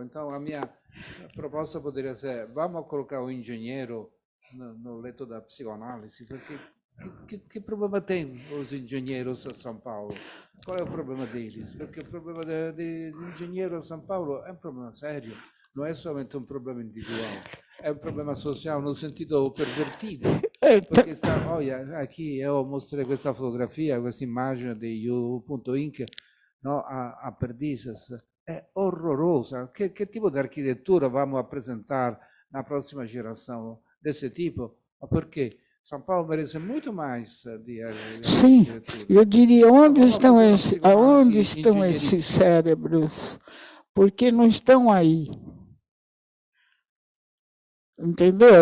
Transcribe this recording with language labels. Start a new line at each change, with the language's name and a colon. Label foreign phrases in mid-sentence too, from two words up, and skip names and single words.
Portuguese: Então, a minha proposta poderia ser: vamos colocar o engenheiro no leito da psicoanálise, porque que problema tem os engenheiros a São Paulo? Qual é o problema deles? Porque o problema de engenheiro a São Paulo é um problema sério, não é somente um problema individual, é um problema social no sentido pervertido. Porque olha, aqui eu mostrei
Italian: questa fotografia, questa immagine di You.Inc.
Portuguese: No, a Perdizes,
Italian: è horrorosa. Che tipo di architettura
Portuguese: vamos a apresentar na próxima geração desse tipo? Perché São Paulo merece muito mais de Sim, arquitetura. eu diria, onde Vamos estão, fazer uma esse, segunda aonde análise estão engenheirística. esses cérebros? Porque não estão aí. Entendeu?